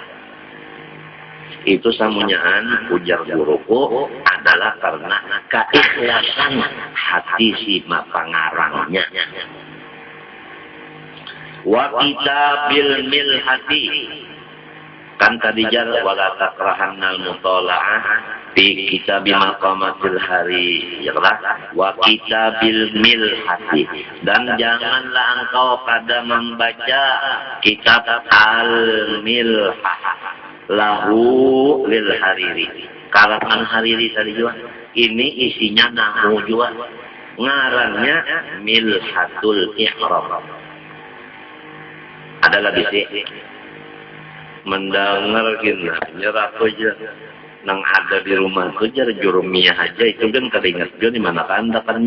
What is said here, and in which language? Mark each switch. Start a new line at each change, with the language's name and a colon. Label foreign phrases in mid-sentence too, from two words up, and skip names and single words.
Banjar: Itu samunyaan ujar guruku adalah karena keikhlasan hati si pengarangnya.
Arabic: وكتاب الملحة,
Banjar: kan tadi jar
Arabic: ولا تكرهن المطالعة في كتاب مقامات الحريري يا وكتاب الملحة,
Banjar: dan janganlah engkau pada membaca kitab
Arabic: الملحة له للحريري,
Banjar: karangan Hariri tadi juga. Ini isinya nahu juga, ngarannya Milhatul I'rab. Adalah bisi mendengar gini nyerah aja nang ada di rumah itu jar jurumiyah aja itu kan keringat dia di mana kan dapatnya.